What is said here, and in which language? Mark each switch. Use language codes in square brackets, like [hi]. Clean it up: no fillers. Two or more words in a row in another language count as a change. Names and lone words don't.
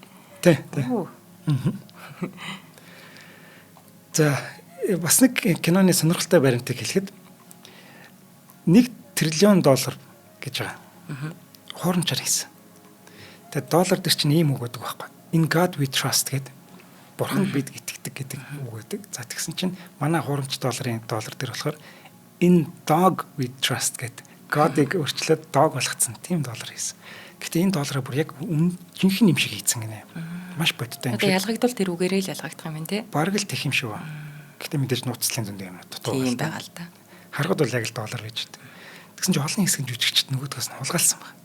[mn] Тий. За бас нэг киноны сонирхолтой баримтыг хэлэхэд $1 триллион гэж байгаа. Хуурамчаар хийсэн. Тэгээд доллар дээр чинь ийм үг гэдэг байхгүй. [en] In God we trust [mn] гэдэг. Бурханд бид итгэдэг гэдэг үг гэдэг. За тэгсэн чинь манай хуурамч доллар дээр болохоор [en] In dog we trust [mn] гэдэг. God-ыг өөрчлөөд dog болгоцсон. Тийм доллар хийсэн. Гэхдээ энэ доллараа бүр яг жинхэнэ юм шиг хийцэн гинэ. Маш бодтой юм шиг. Тэгээд ялгагдвал тэр үгээрээ л ялгагдах юм байна тий. Бараг л тех юм шиг ба. Гэхдээ мэдээж нууцлалын зөндөө юм дутуу тийм байгаа л да. Харахад бол яг л доллар гэж дээ. Тэгсэн чинь олон хэсгийн жүжигчд нөгөөдгөөс нь хулгайлсан баг.